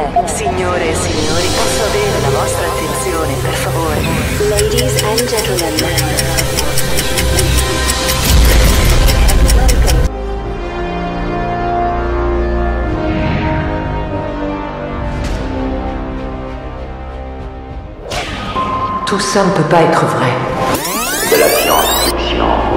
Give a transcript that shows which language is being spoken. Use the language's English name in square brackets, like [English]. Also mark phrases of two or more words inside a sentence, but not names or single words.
[Italian] Signore e signori, posso avere la vostra attenzione, per favore? [English] Ladies and gentlemen. [French] Tout ça ne peut pas être vrai. De la science-fiction, oui.